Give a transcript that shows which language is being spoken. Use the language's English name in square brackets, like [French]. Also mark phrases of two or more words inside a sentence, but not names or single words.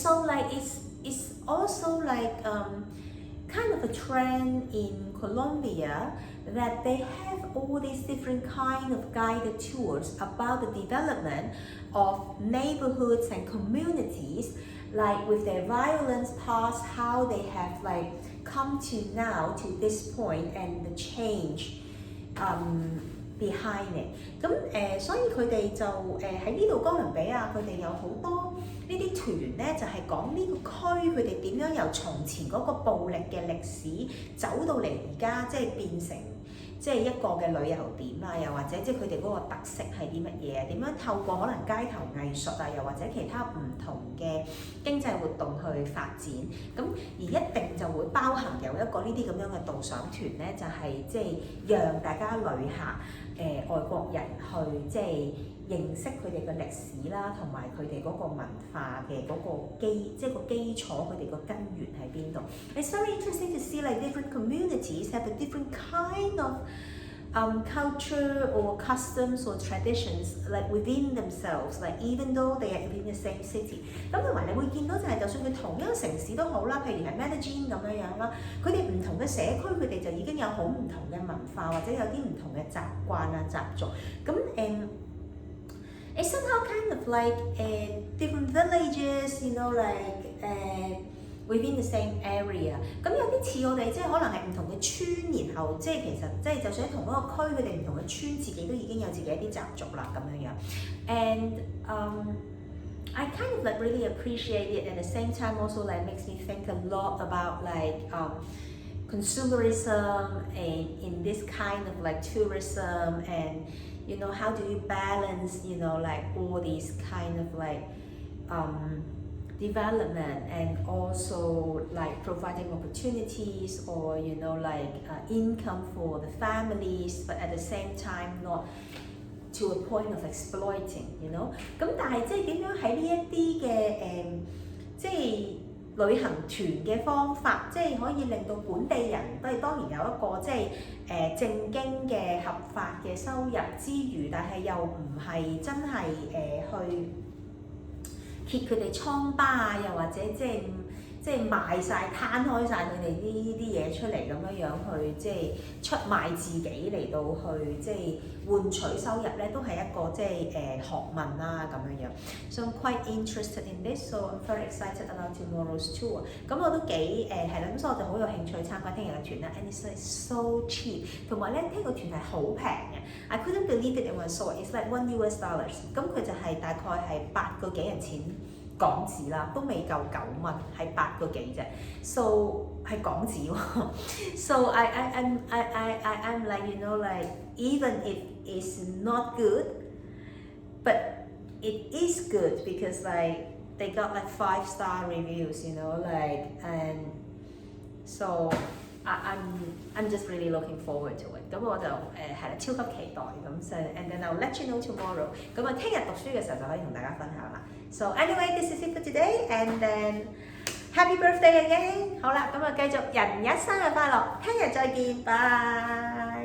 [English] so like it's also like kind of a trend in Colombia that they have all these different kind of guided tours about the development of neighborhoods and communities, like with their violence past, how they have like come to now to this point and the change behind it。 [Cantonese] 咁所以佢哋就喺呢度哥倫比亞，佢哋有好多呢啲團咧，就係講呢個區佢哋點樣由從前嗰個暴力嘅歷史走到嚟而家，即係變成即係一個嘅旅遊點啊，又或者即係佢哋嗰個特色係啲乜嘢？點樣透過可能街頭藝術啊，又或者其他唔同嘅經濟活動去發展？咁而一定就會包含有一個呢啲咁樣嘅導賞團咧，就係即係讓大家旅客外國人去即係認識佢哋嘅歷史啦，同埋佢哋嗰個文化嘅嗰個即係個基礎，佢哋個根源喺邊度。 [English] It's very interesting to see like different communities have a different kind of culture or customs or traditions like within themselves, like even though they are within the same city。 [Cantonese] 咁同埋你會見到就係，就算佢同一個城市都好啦，譬如係 Medellin 咁樣樣啦，佢哋唔同嘅社區，佢哋就已經有好唔同嘅文化，或者有啲唔同嘅習慣啊、習俗。 [English] 咁 it's somehow kind of like different villages, you know, like within the same area。 [Cantonese] 咁有啲似我哋即係可能係唔同嘅村，然後即係其實即係就算喺同一個區，佢哋唔同嘅村自己都已經有自己一啲習俗啦咁樣樣。And [English] I kind of like really appreciate it, at the same time also like makes me think a lot about like consumerism and in this kind of like tourism, and you know, how do you balance, you know, like all these kind of like development and also like providing opportunities or you know like income for the families, but at the same time not to a point of exploiting, you know。 [Cantonese] 咁但係即係點樣喺呢一啲嘅即係旅行團嘅方法，即係可以令到本地人都係當然有一個即係正經嘅合法嘅收入之餘，但係又唔係真係去揭佢哋瘡疤啊，又或者即係即係賣晒攤開晒佢哋呢啲嘢出嚟咁樣去即係出賣自己嚟到去即係換取收入咧，都係一個即係學問啦咁樣。 [English] So I'm quite interested in this, so I'm very excited about tomorrow's tour。 [Cantonese] 咁我都幾係啦，咁所以我就好有興趣參加聽日嘅團啦。 [English] And it's like so cheap， [Cantonese] 同埋咧聽個團係好平嘅。 [English] I couldn't believe it when I saw it. It's like $1 US。 [Cantonese] 咁佢就係大概係8個幾人錢港紙啦，都未夠9蚊，係8個幾啫。 [English] So [Cantonese] 係港紙喎。 [English] So I'm like you know like even if it's not good, but it is good because like they got like 5-star reviews, you know like and so I'm just really looking forward to it。 [Cantonese] 咁我就係啦，超級期待咁。 [English] And then I'll let you know tomorrow。 [Cantonese] 咁啊，聽日讀書嘅時候就可以同大家分享啦。 [English] So anyway, this is it for today, and then happy birthday again。 [Cantonese] 好啦，咁啊繼續人日生日快樂，聽日再見，拜。